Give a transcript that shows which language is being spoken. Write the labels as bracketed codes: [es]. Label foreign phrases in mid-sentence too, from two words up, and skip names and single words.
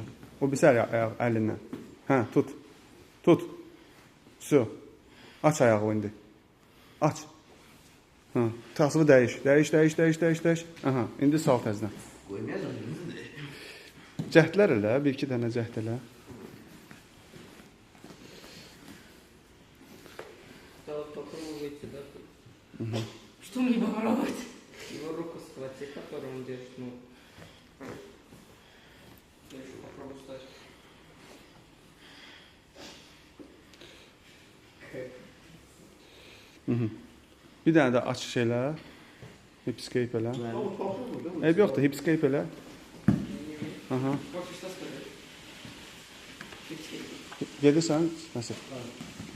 [az] O birisi ayağı əlindən. Hə, tut. Tut. Su. Aç ayağı indi. Aç. Hə, tasını dəyiş. Dəyiş. Aha, indi sal təzdən. Cəhdlər elə, bir-iki dənə cəhd elə. [ru] Что мне попробовать? Его руку схвати, которую он держит. Ну. Я еще попробую встать. [az] Bir dənə də aç şeylə. Hipscape elə. Eyb yoxdur, hipscape elə. Aha. Gedirsən, Nəsir? Ha.